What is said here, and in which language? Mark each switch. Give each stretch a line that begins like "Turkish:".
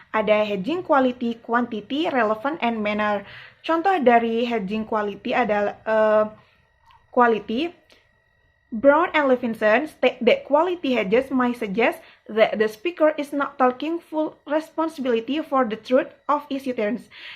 English: Ada hedging quality, quantity, relevant, and manner.
Indonesian: Contoh dari hedging quality adalah quality.
English: Brown and Levinson state that quality hedges might suggest that the speaker is not taking full responsibility for the truth of his utterance.